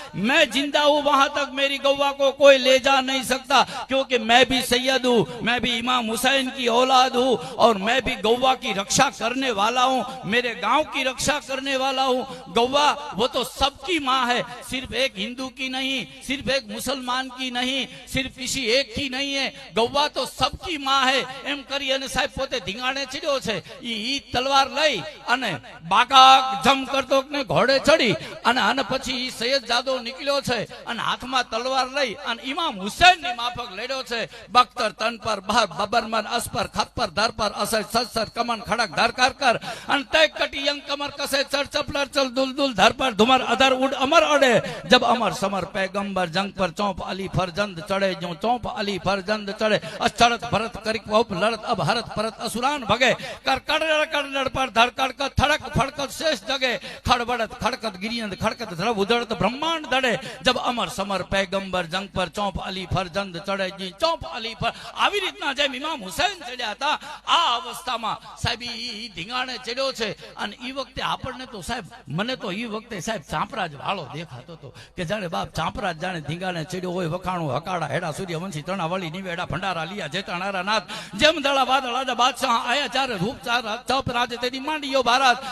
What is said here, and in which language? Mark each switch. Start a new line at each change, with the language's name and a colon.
Hindi: मैं जिंदा हूं, वहां तक मेरी गौवा को कोई ले जा नहीं सकता, क्योंकि मैं भी सैयद हूं, मैं भी इमाम हुसैन की औलाद हूं और मैं भी गौवा की रक्षा करने वाला हूं, मेरे गांव की रक्षा करने वाला हूं. गौवा वो तो सबकी माँ है, सिर्फ एक हिंदू की नहीं, सिर्फ एक मुसलमान की नहीं, सिर्फ किसी एक की नहीं है, गौवा तो सबकी माँ है.
Gujarati: एम કરી અને સાહેબ પોતે ધીંગાણે ચડ્યો છે. ઈ તલવાર લઈ અને બાકા જમ કરતો ને ઘોડે ચડી અને પછી ઈ સૈયદ જાદો નીકળ્યો છે અને હાથમાં તલવાર લઈ અને ઇમામ હુસૈન ની માફક લડ્યો છે. બખ્તર તન પર બહાર બબરમન અસ્પર ખપ્પર ધર પર અસર સસર કમન ખડક ધર કર કર અને તય કટી યંગ કમર કસે ચર ચપલર ચલ દુલ દુલ ધર પર ધુમર અધર ઉડ અમર અડે
Hindi: જબ અમર સમર पैगंबर जंग पर चौप अली फरजंद चढ़े, जो चौप अली फरजंद चढ़े, अचड़त भरत करिक वोप लड़त अब हरत परत असुरान भगे, कर कड़ड़ कड़ड़ पर धर कड़कत थड़क फड़कत शेष जगे, खड़बड़त खड़कत गिरियंद खड़कत ध्रव उधड़त ब्रह्मांड दड़े जब अमर समर पैगंबर जंग पर चौप अली फरजंद चढ़े, जी चौप अली पर.
Gujarati: આવી રીતના જેમ ઇમામ હુસૈન ચડ્યા હતા આ અવસ્થામાં સાહેબ ઈ ધીંગાણે ચડ્યો છે. અને ઈ વખતે આપણને તો સાહેબ, મને તો ઈ વખતે સાહેબ ચાંપરાજ વાળો દેખાતો હતો કે જાણે બાપ ચાંપરાજ જાણે ધીંગાણે ચડ્યો હોય, વખાણું હકાડા હેડા સૂર્યવંશી તણાવળી નિવેડા ભંડારા લિયા જેતાણારા નાથ, જેમ દળા વાદળ આજા બાદશાહ આયા ચારે રૂપ ચાર ચપ રાજે તેની માંડીયો ભારત,